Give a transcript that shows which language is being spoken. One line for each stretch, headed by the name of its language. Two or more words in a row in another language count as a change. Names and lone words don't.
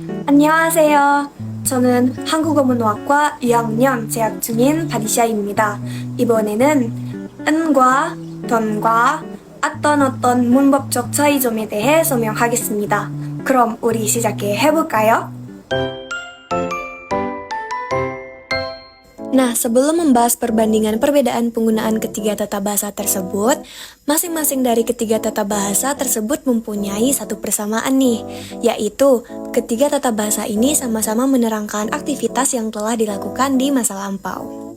Korean: 안녕하세요. 저는 한국어문학과 2학년 재학 중인 바디샤입니다. 이번에는 은과 던과 어떤 문법적 차이점에 대해 설명하겠습니다. 그럼 우리 시작해 해볼까요?
Indonesian: Nah, sebelum membahas perbandingan perbedaan penggunaan ketiga tata bahasa tersebut, masing-masing dari ketiga tata bahasa tersebut mempunyai satu persamaan nih, yaitu ketiga tata bahasa ini sama-sama menerangkan aktivitas yang telah dilakukan di masa lampau.